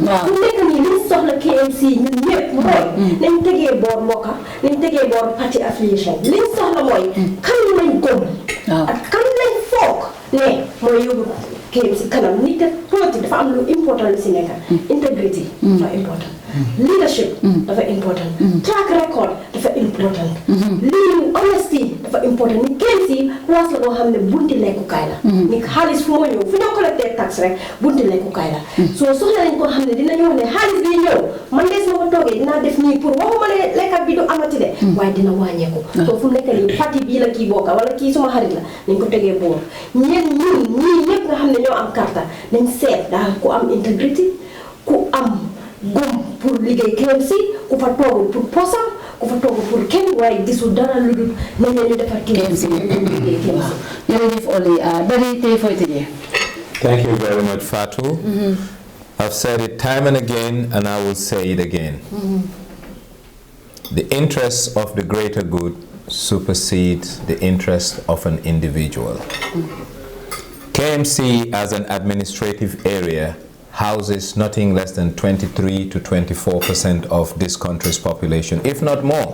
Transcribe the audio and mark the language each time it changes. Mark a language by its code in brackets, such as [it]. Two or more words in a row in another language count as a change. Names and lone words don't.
[wo] fu mu nekk nii liñ soxla KMC ñun ñëpp mooy nañ tegee boor mbokka nañ tegee boor parti affiliation liñ soxla mooy kan lañ gëm ak kan lañ foog ne mooy yóbbu KMC kanam nit te politique dafa am lu important lu si nekk integrity dafa important leadership dafa important [en] track record [wo] dafa important lii honesty dafa important ni KMC place la boo xam ne bunti lekkukaay la ni xaalis fu moo ñëw fu ñoo collecté tax rek bunti lekkukaay la soo soxla nañ koo xam ne dinañu wax ne xaalis bi ñëw man de su ma ko toogee dinaa def nii pour waxuma ne lekkat bi du amati de waaye dina wàññeeku soo fu mu nekk nii parti bii la kii bokka wala kii suma xarit la nañ ko tegee boor ñii ñëpp nga xam ne ñoo am karta nañ seet daal ku am integrity ku am gom pour liggéey KMC ku fa toogul pour posam ku fa toogul pour kenn waaye gisul dara lu dul nañ ñu defar KMC liggéey KMC. jërëjëf Oli Daddy tey fooy tëjee. [en] Thank you very much, Fatou. I've said it time and again, and I will say it again. The interests of the greater good supersedes the interest of an individual. KMC as an administrative area houses nothing less than 23 to 24% of this country's population, if not more.